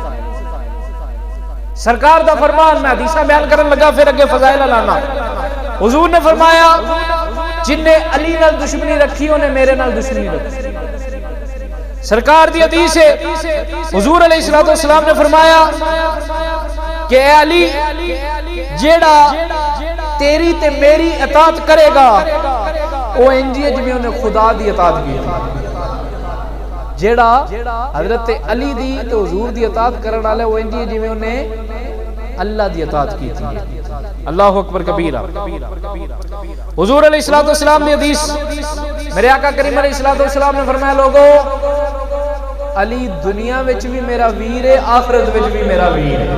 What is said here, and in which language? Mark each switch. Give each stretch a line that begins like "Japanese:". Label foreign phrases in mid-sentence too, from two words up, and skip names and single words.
Punjabi: سرکار دا فرمان، میں حدیثاں بیان کرن لگا پھر اگے فضائل لانا۔ حضور نے فرمایا جنہیں علی نال دشمنی رکھی انہیں میرے نال دشمنی رکھی۔ سرکار دی حدیث ہے، حضور علیہ السلام نے فرمایا کہ اے علی، جیڑا تیری تے میری اطاعت کرے گا وہ انجی جویں انہیں خدا دی اطاعت کی تھی۔ جیڑا حضرت علی دی تے حضور دی اطاعت کرن والے وہ انجی جویں انہیں اللہ دی اطاعت کی تھی۔
Arabic: اللہ اکبر کبیرہ۔
Punjabi: حضور علیہ السلام دی حدیث، میرے آقا کریم علیہ السلام نے فرمایا لوگو علی دنیا وچ بھی میرا ویر ہے، آخرت وچ بھی میرا ویر ہے۔